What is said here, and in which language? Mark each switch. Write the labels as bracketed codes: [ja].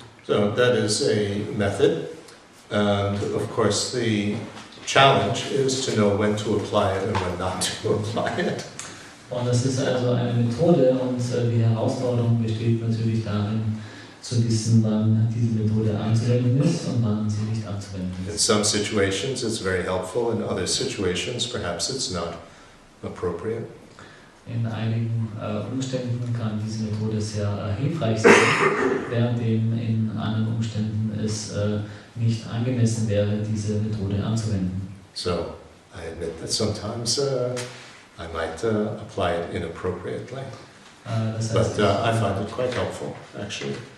[en] So that is a method, and of course the challenge is to know when to apply it and when not to apply it. [de] Und das ist also eine Methode und die Herausforderung besteht natürlich darin, zu wissen, wann diese Methode anzuwenden ist und wann sie nicht anzuwenden ist. [en] In some situations it's very helpful, in other situations perhaps it's not appropriate. [de] In einigen Umständen kann diese Methode sehr hilfreich sein, währenddem in anderen Umständen es nicht angemessen wäre, diese Methode anzuwenden. [en] So, I admit that sometimes I might apply it inappropriately, [de] Das [en] but [de] heißt, [en] I find it quite helpful, actually.